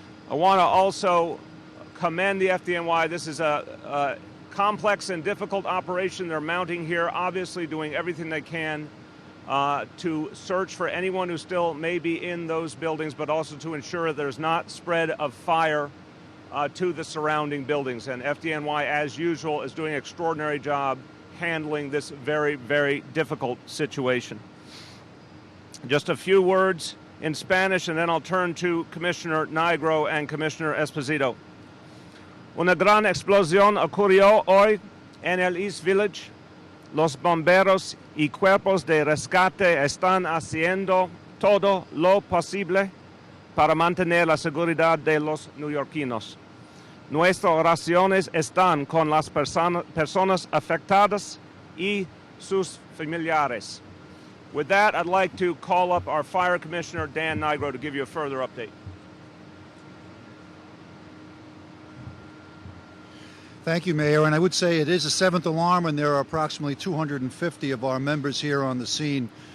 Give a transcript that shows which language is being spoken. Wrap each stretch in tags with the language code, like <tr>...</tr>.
<en>I want to also commend the FDNY. This is a complex and difficult operation they're mounting here, obviously doing everything they can to search for anyone who still may be in those buildings, but also to ensure there's not spread of fire to the surrounding buildings. And FDNY, as usual, is doing an extraordinary job handling this very, very difficult situation. Just a few words in Spanish, and then I'll turn to Commissioner Nigro and Commissioner Esposito.</en> <es>Una gran explosión ocurrió hoy en el East Village. Los bomberos y cuerpos de rescate están haciendo todo lo posible para mantener la seguridad de los neoyorquinos. Nuestras oraciones están con las personas afectadas y sus familiares.</es> <en>With that, I'd like to call up our Fire Commissioner, Dan Nigro, to give you a further update. Thank you, Mayor. And I would say it is a 7th alarm, and there are approximately 250 of our members here on the scene.</en>